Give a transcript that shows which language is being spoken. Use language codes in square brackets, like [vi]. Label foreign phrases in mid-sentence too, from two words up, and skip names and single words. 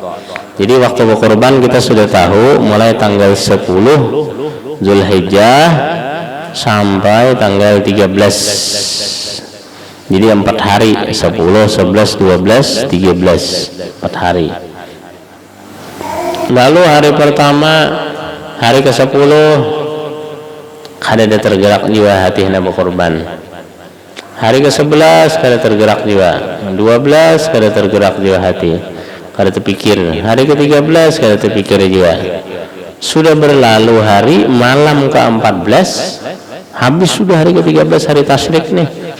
[id] Jadi waktu berkurban kita sudah tahu mulai tanggal 10 Zulhijjah sampai tanggal 13. Jadi 4 hari, 10, 11, 12, 13, 4 hari. Lalu hari pertama, hari ke-10 kada ada tergerak jiwa hati hendak berkorban. Hari ke-11 kada tergerak jiwa, 12 kada tergerak jiwa hati, kada terpikir. Hari ke-13 kada terpikir jiwa. Sudah berlalu hari, malam ke-14, habis sudah hari ke-13, hari tasyrik nih.